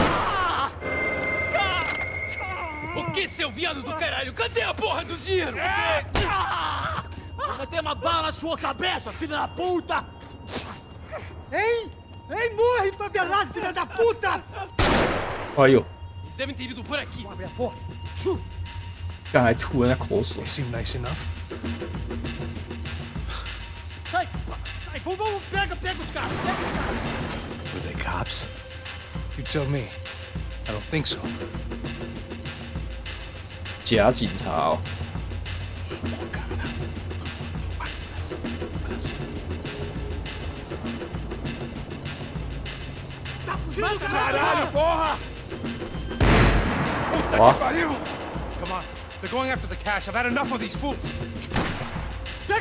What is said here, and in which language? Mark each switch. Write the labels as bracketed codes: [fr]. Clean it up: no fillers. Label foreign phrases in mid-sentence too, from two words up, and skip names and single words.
[pt] O que, seu viado do caralho? Cadê a porra do dinheiro? Vou ter uma bala na sua cabeça, filha da puta! Hein? Hein, morre, favelado, filha da puta! [zh] 哎呦， [pt] Eles devem ter ido por aqui. Abre a porta. [zh] 刚才吐人家口水 [en] They。seem nice enough. [pt] Sai, sai, vamos, pega os caras, pega os caras! [en] Were they cops? You tell me. I don't think so. [zh] 假警察哦， [pt] Tá fugindo, caralho, porra! Ó， [en] Come on. They're going after the cash. I've had enough of these fools. [pt] Pega!